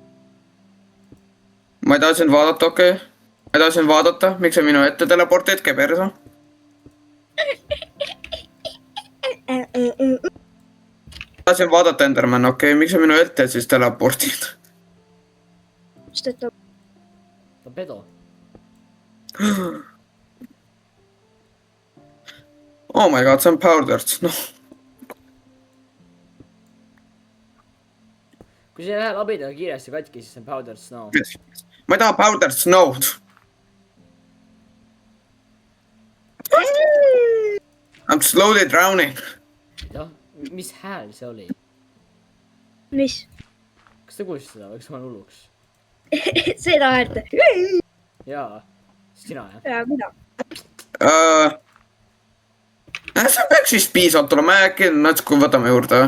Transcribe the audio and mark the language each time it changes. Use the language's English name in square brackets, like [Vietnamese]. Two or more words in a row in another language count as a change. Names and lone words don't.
[Estonian] Ma ei taha sind vaadata, okei. Ma ei taha sind vaadata, miks sa minu ette teleportid, käi perse. Tahtsin vaadata Enderman, okei, miks sa minu ette siis teleportid? Mis ta ütleb? Ta on pedo. [English] Oh my god, [Estonian] see on powdered, noh. Kui see ei lähe labidaga kiiresti katki, siis see on [English] powdered snow. [Estonian] Ma ei taha [English] powdered snow'd. I'm slowly drowning. [Estonian] Jah, mis hääl see oli? Mis? Kas te kuulsite seda või kas ma olen hulluks? Seda äärde. Jaa, sina jah? Ja, mida? See peaks vist piisavalt olema, äkki natuke võtame juurde.